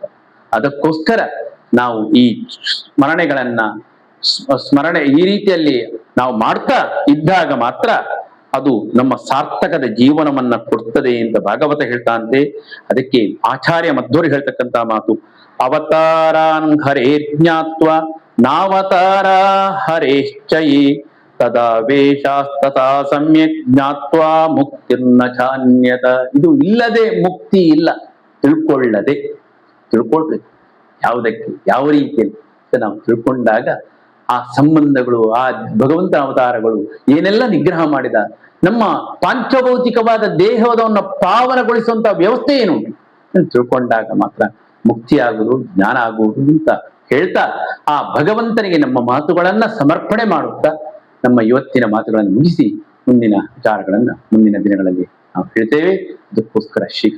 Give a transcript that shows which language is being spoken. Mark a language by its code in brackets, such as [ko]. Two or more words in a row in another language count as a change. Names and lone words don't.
[kn] ಅದಕ್ಕೋಸ್ಕರ ನಾವು ಈ ಸ್ಮರಣೆ ಈ ರೀತಿಯಲ್ಲಿ ನಾವು ಮಾಡ್ತಾ ಇದ್ದಾಗ ಮಾತ್ರ ಅದು ನಮ್ಮ ಸಾರ್ಥಕದ ಜೀವನವನ್ನ ಕೊಡ್ತದೆ ಅಂತ ಭಾಗವತ ಹೇಳ್ತಾ ಅಂತೆ. ಅದಕ್ಕೆ ಆಚಾರ್ಯ ಮಧ್ವರು ಹೇಳ್ತಕ್ಕಂತ ಮಾತು, [sa] ಅವತಾರಾನ್ ಹರೇ ಜ್ಞಾತ್ವ ನಾವತಾರ ಹರೇಶ್ಚಯೇ ತದಾ ವೇಷಾಸ್ತಥಾ ಸಮ್ಯಕ್ ಜ್ಞಾತ್ವಾ ಮುಕ್ತಿರ್ನ ಚಾನ್ಯತ. [kn] ಇದು ಇಲ್ಲದೆ ಮುಕ್ತಿ ಇಲ್ಲ, ತಿಳ್ಕೊಳ್ಬೇಕು. ಯಾವುದಕ್ಕೆ, ಯಾವ ರೀತಿಯಲ್ಲಿ ನಾವು ತಿಳ್ಕೊಂಡಾಗ ಆ ಸಂಬಂಧಗಳು, ಆ ಭಗವಂತನ ಅವತಾರಗಳು ಏನೆಲ್ಲ ನಿಗ್ರಹ ಮಾಡಿದ, ನಮ್ಮ ಪಾಂಚಭೌತಿಕವಾದ ದೇಹವನ್ನು ಪಾವನಗೊಳಿಸುವಂತ ವ್ಯವಸ್ಥೆ ಏನು ತಿಳ್ಕೊಂಡಾಗ ಮಾತ್ರ ಮುಕ್ತಿ ಆಗುವುದು, ಜ್ಞಾನ ಆಗುವುದು ಅಂತ ಹೇಳ್ತಾ ಆ ಭಗವಂತನಿಗೆ ನಮ್ಮ ಮಾತುಗಳನ್ನ ಸಮರ್ಪಣೆ ಮಾಡುತ್ತಾ ನಮ್ಮ ಇವತ್ತಿನ ಮಾತುಗಳನ್ನು ಮುಗಿಸಿ ಮುಂದಿನ ವಿಚಾರಗಳನ್ನ ಮುಂದಿನ ದಿನಗಳಲ್ಲಿ ನಾವು ಹೇಳ್ತೇವೆ.